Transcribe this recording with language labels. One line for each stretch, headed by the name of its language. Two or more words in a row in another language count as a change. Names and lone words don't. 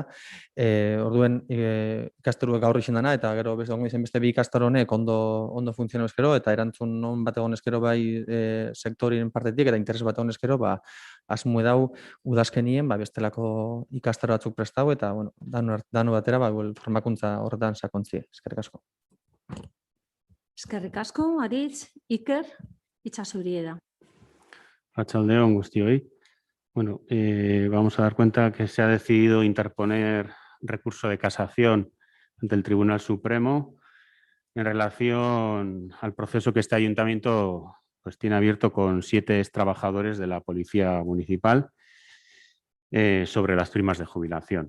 Basque: Orduen ikastaruek gaur izan dana, eta gero beste bi ikastaro honek ondo funtziono eskero, eta erantzun non bat egon eskero bai sektorien partetik, eta interes bat egon eskero, asmo dau udazkenien bestelako ikastaro batzuk prestau, eta danu batera formakuntza horretan sakontzie. Eskerrik asko. Eskerrik asko, Aritz. Iker, hitza zeurie da. Arratsalde on guztioi.
Spanish: Bueno, vamos a dar cuenta que se ha decidido interponer recurso de casación ante el Tribunal Supremo en relación al proceso que este ayuntamiento tiene abierto con 7 extrabajadores de la Policía Municipal sobre las primas de jubilación.